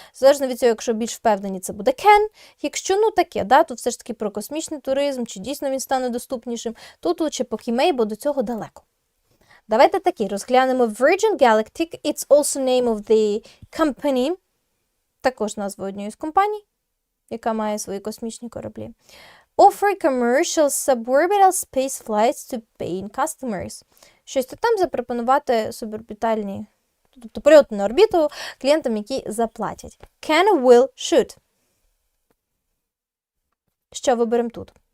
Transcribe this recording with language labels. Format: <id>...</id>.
<uk>Залежно від цього, якщо більш впевнені, це буде can. Якщо, таке, тут все ж таки про космічний туризм, чи дійсно він стане доступнішим, тут лучше поки may, бо до цього далеко. Давайте такі, розглянемо Virgin Galactic,</uk> <en>it's also name of the company,</en> <uk>також назва однієї з компаній, яка має свої космічні кораблі.</uk> <en>Offer commercial suborbital space flights to paying customers.</en> <uk>Щось там запропонувати суборбітальні, тобто польоти на орбіту клієнтам, які заплатять.</uk> <en>Can, will, should.</en> <uk>Що виберемо тут?</uk>